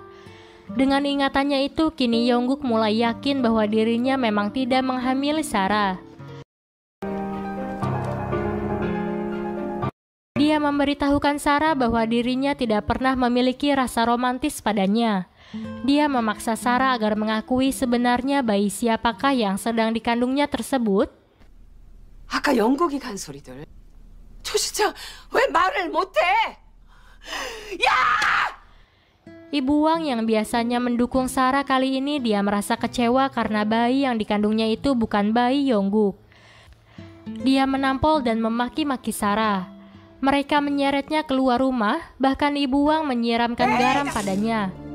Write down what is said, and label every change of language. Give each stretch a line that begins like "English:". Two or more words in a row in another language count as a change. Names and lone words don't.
Indonesian: Dengan ingatannya itu, kini Yongguk mulai yakin bahwa dirinya memang tidak menghamili Sarah. Dia memberitahukan Sarah bahwa dirinya tidak pernah memiliki rasa romantis padanya. Dia memaksa Sarah agar mengakui sebenarnya bayi siapakah yang sedang dikandungnya tersebut.
Korean: 아까 영국이 간 소리들. 조 실장 왜 말을 못해? 야!
Indonesian: Ibu Wang yang biasanya mendukung Sarah kali ini dia merasa kecewa karena bayi yang dikandungnya itu bukan bayi Yongguk. Dia menampol dan memaki-maki Sarah. Mereka menyeretnya keluar rumah, bahkan Ibu Wang menyiramkan garam padanya.